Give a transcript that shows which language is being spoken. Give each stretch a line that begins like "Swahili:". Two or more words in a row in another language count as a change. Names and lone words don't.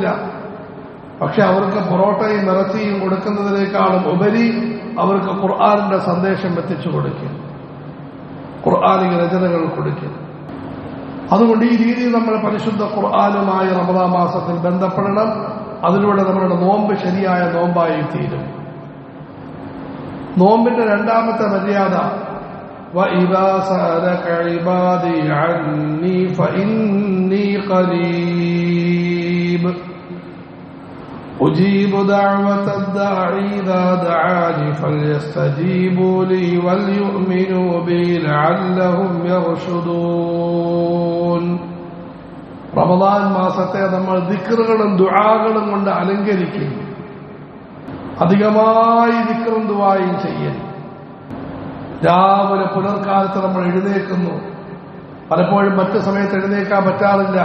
Malayalam: പക്ഷെ അവർക്ക് പൊറോട്ടയും ഇറച്ചിയും കൊടുക്കുന്നതിനേക്കാളും ഉപരി അവർക്ക് ഖുർആനിന്റെ സന്ദേശം എത്തിച്ചു കൊടുക്കും, ഖുർആനിക രചനകൾ കൊടുക്കും. അതുകൊണ്ട് ഈ രീതിയിൽ നമ്മൾ പരിശുദ്ധ ഖുർആനുമായി റമദാൻ മാസത്തിൽ ബന്ധപ്പെടണം. അതിലൂടെ നമ്മുടെ നോമ്പ് ശരിയായ നോമ്പായി തീരും. നോമ്പിന്റെ രണ്ടാമത്തെ മര്യാദ
Arabic: وَإِذَا سَأَلَكَ عِبَادِي عَنِّي فَإِنِّي قَرِيبٌ أُجِيبُ دَعْوَةَ الدَّاعِ إِذَا دَعَانِ فَلْيَسْتَجِيبُوا لِي وَلْيُؤْمِنُوا بِي لَعَلَّهُمْ يَرْشُدُونَ.
Malayalam: റമദാൻ മാസത്തെ നമ്മൾ ദിക്റുകളും ദുആകളും കൊണ്ട് അലങ്കരിക്കും. അധികമായി ദിക്റും ദുആയും ചെയ്യൽ. രാവിലെ പുലർക്കാലത്ത് നമ്മൾ എഴുന്നേൽക്കുന്നു. പലപ്പോഴും മറ്റു സമയത്ത് എഴുന്നേൽക്കാൻ പറ്റാറില്ല.